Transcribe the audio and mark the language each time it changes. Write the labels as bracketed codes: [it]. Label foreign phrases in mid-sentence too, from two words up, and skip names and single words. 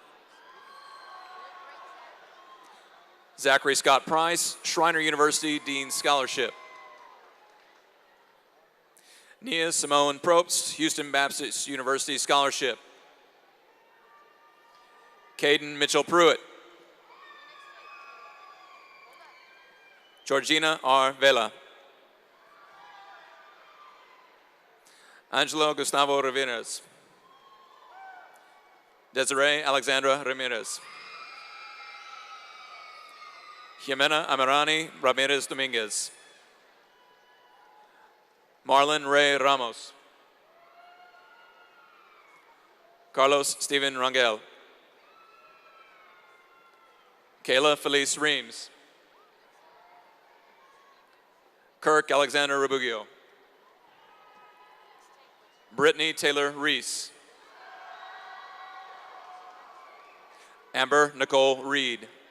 [en] Zachary Scott Price, Schreiner University Dean Scholarship. Nia Simone Probst, Houston Baptist University Scholarship. Caden Mitchell Pruitt. Georgina R. Vela. Angelo Gustavo Ramirez. Desiree Alexandra Ramirez. Jimena Amirani Ramirez Dominguez. Marlon Ray Ramos. Carlos Steven Rangel. Kayla Felice Reams. Kirk Alexander Rabugio. Brittany Taylor Reese. Amber Nicole Reed.